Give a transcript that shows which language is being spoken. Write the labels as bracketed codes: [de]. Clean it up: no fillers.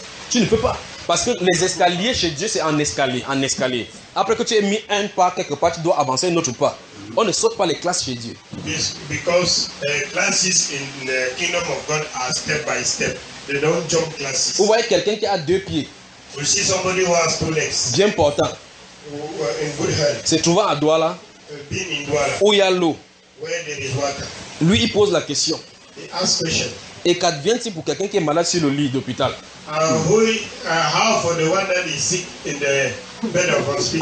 [fr] Tu ne peux pas. Parce que les escaliers chez Dieu, c'est en escalier. Après que tu aies mis un pas quelque part, tu dois avancer un autre pas. On ne saute pas les classes chez Dieu. [en] Because classes in the kingdom of God are step by step. They don't jump classes. [fr] Vous voyez quelqu'un qui a deux pieds. [en] You see somebody who has two legs. [fr] Bien important. [en] In good health. [fr] C'est trouvant à Douala. [en] Being in Douala. [fr] Où il y a l'eau. [en] Where there is water. [fr] Lui, il pose la question. [en] He asks question. [fr] Et qu'advient-il pour quelqu'un qui est malade sur le lit d'hôpital? [en] How for the one that is sick in the bed of hospital?